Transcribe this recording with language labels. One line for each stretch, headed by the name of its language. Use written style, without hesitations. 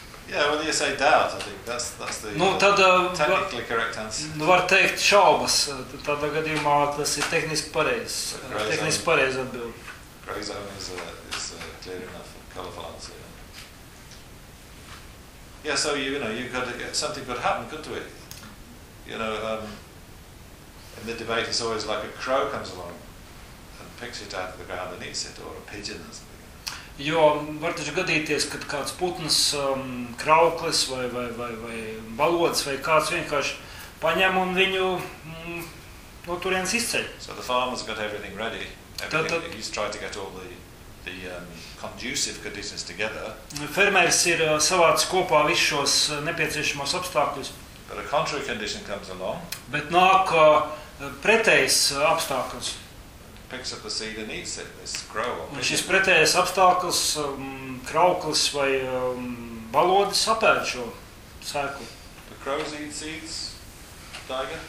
English: Yeah, well, you say doubt, I think. That's the technically correct answer.
Latvian: Nu, var teikt šaubas. Tādā gadījumā tas ir tehniski pareizs. Tehniski pareizs atbild.
English: Gray zone is a clear enough colorful answer. Yeah, so something could happen, couldn't it? You know, in the debate, it's always like a crow comes along. Picks it out of the ground and eats it, or a pigeon or something.
Latvian: Jo var taču gadīties, kad kāds putns, krauklis vai balods vai kāds vienkārši paņem un viņu no turienes izceļ.
English: So the farmer's got everything ready. He's tried to get all the conducive conditions together.
Latvian: Fermers ir savāds kopā visus šos nepieciešamos apstākļus.
English: But a contrary condition comes along.
Latvian: Bet nāk pretējs apstākļus.
English: Picks up the seed and eats it, this crow.
Latvian: Un šis pretējais apstākls, krauklis vai balodis apēd šo sēklu.
English: The crows eat seeds, Daiga?